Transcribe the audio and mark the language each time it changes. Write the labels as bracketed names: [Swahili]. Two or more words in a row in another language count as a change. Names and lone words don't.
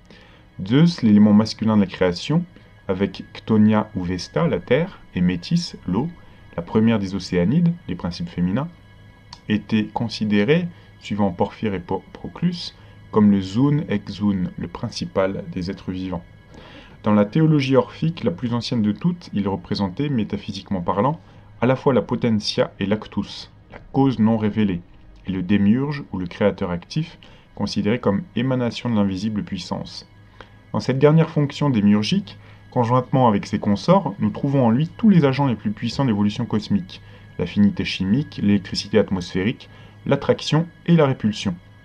[French] Zeus, l'élément masculin de la création, avec Chtonia ou Vesta, la terre, et Métis, l'eau, la première des océanides, les principes féminins, était considéré, suivant Porphyre et Proclus, comme le [Greek] Zoon ex Zoon, [French] le principal des êtres vivants. Dans la théologie orphique, la plus ancienne de toutes, il représentait, métaphysiquement parlant, à la fois la potentia et l'actus, la cause non révélée, et le démiurge, ou le créateur actif, considéré comme émanation de l'invisible puissance. Dans cette dernière fonction démiurgique, conjointement avec ses consorts, nous trouvons en lui tous les agents les plus puissants d'évolution cosmique, l'affinité chimique, l'électricité atmosphérique, l'attraction et la répulsion.